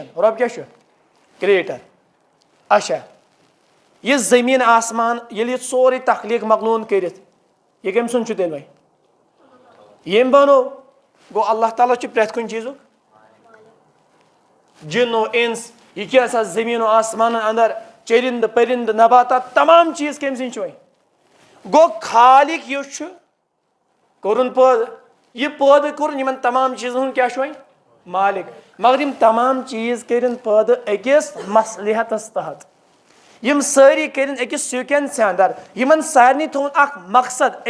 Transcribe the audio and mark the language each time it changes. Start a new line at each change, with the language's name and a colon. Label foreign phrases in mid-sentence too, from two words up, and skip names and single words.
Kashmiri: رب کیٛاہ چھُ؟ کریٹر. اچھا، یہ زمین آسمان ییٚلہِ یہِ سورُے تخلیق مۄکلون کٔرِتھ، یہِ کٔمۍ سُنٛد چھُ تیٚلہِ وۄنۍ؟ ییٚمۍ بنو. گوٚو اللہ تعالیٰ چھُ پرٛٮ۪تھ کُنہِ چیٖزُک جن و انس، یہ کیا سا زمین و آسمان اندر چرند پرند نباتات تمام چیز کم سن چوئی. گو خالق یہ چھُ کورن پٲدٕ، یہ پٲدٕ کوٚرُن یمن تمام چیزن ہُنٛد کیا چھُ وۄنۍ؟ مالک. مگر یم تمام چیز کرن پٲدٕ أکِس مصلحتس تحت، یم سٲری کرن أکِس سیکوینس اندر، یمن سارنٕے تھوٚوُن اکھ مقصد.